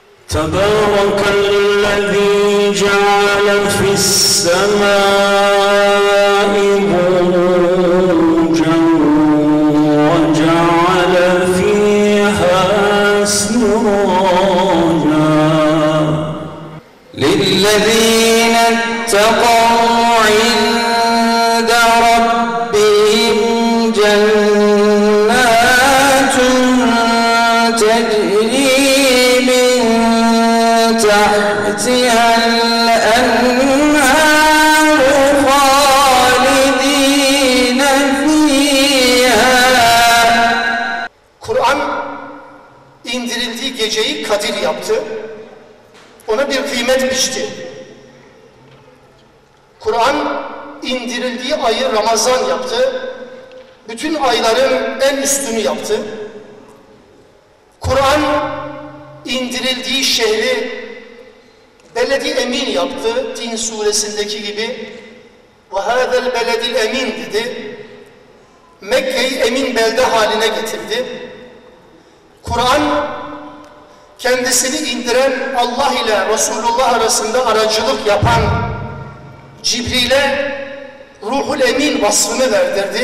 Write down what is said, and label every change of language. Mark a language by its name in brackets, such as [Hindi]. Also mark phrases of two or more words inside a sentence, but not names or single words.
[Arabic] تبارك الذي جعل في السماء بروجا وجعل فيها سراجا للذين اتقوا عند ربهم جنات تجري تحتها الأنهار خالدين فيها. [Turkish] Kur'an indirildiği geceyi Kadir yaptı. Ona bir kıymet biçti. Kur'an indirildiği ayı Ramazan yaptı. Bütün ayların en üstünü yaptı. Kur'an indirildiği şehri beledi emin yaptı. Tin suresindeki gibi [Arabic] وَهَذَا الْبَلَدِ الْاَمِينَ [Turkish] dedi. Mekke'yi emin belde haline getirdi. Kur'an kendisini indiren Allah ile Resulullah arasında aracılık yapan Cibril'e Ruhul Emin vasfını verdirdi.